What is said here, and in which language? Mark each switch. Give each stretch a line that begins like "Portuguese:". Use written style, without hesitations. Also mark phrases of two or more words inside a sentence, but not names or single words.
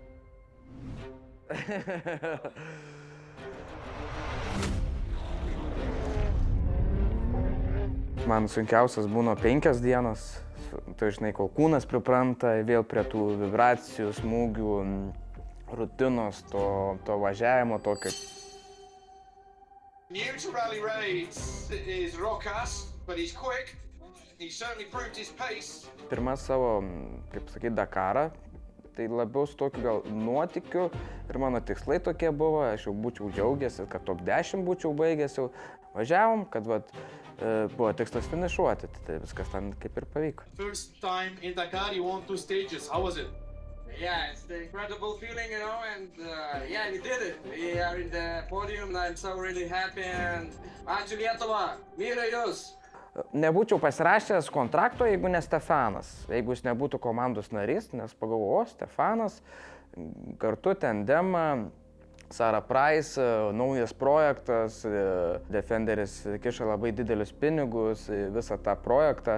Lithuanian: Man sunkiausias būna 5 dienos. Tai žinai, kol kūnas pripranta vėl prie tų vibracijų, smūgių, rutinos, to važiavimo tokio.
English: New to rally raids is Rokas, but he's quick. He certainly proved his pace.
Lithuanian: Pirmą savo, kaip sakyti, Dakarą, tai labiau su tokiu gal nuotikiu ir mano tikslai tokie buvo, aš jau būčiau džiaugęs, kad top 10 būčiau baigęs, jau važiavom, kad buvo tikslas finišuoti, tai viskas ten kaip ir pavyko.
English: First time in Dakar, you won 2 stages. How was it? Yeah, it's the incredible feeling, you know, and yeah, we did it. We are in the podium, and I'm so really happy.
Lithuanian: And ačiū Lietuva, myliu jūs. Nebūčiau pasirašęs kontrakto, jeigu ne Stefanas. Jeigu jis nebūtų komandos narys, nes pagalvojau, Stefanas, kartu tandemą, Sarah Price, naujas projektas, Defenderis kiša labai didelius pinigus, visą tą projektą.